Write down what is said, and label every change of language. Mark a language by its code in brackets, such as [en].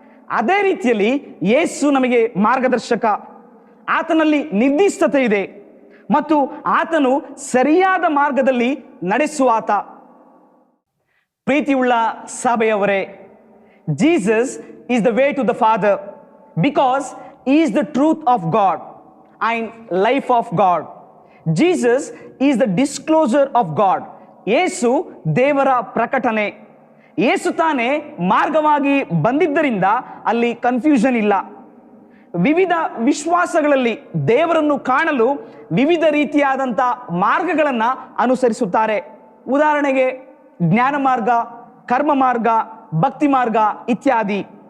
[kn] ಅದೇ ರೀತಿಯಲ್ಲಿ ಯೇಸು ನಮಗೆ ಮಾರ್ಗದರ್ಶಕ. ಆತನಲ್ಲಿ ನಿರ್ದಿಷ್ಟತೆ ಇದೆ ಮತ್ತು ಆತನು ಸರಿಯಾದ ಮಾರ್ಗದಲ್ಲಿ ನಡೆಸುವಾತ. ಪ್ರೀತಿಯುಳ್ಳ ಸಭೆಯವರೇ, [en] Jesus is the way to the father because he is the truth of God and life of God. Jesus is the disclosure of God. [kn] ಯೇಸು ದೇವರ ಪ್ರಕಟಣೆ. ಯೇಸು ತಾನೇ ಮಾರ್ಗವಾಗಿ ಬಂದಿದ್ದರಿಂದ ಅಲ್ಲಿ ಕನ್ಫ್ಯೂಷನ್ ಇಲ್ಲ. ವಿವಿಧ ವಿಶ್ವಾಸಗಳಲ್ಲಿ ದೇವರನ್ನು ಕಾಣಲು ವಿವಿಧ ರೀತಿಯಾದಂಥ ಮಾರ್ಗಗಳನ್ನು ಅನುಸರಿಸುತ್ತಾರೆ. ಉದಾಹರಣೆಗೆ ಜ್ಞಾನ ಮಾರ್ಗ, ಕರ್ಮ ಮಾರ್ಗ, ಭಕ್ತಿ ಮಾರ್ಗ ಇತ್ಯಾದಿ.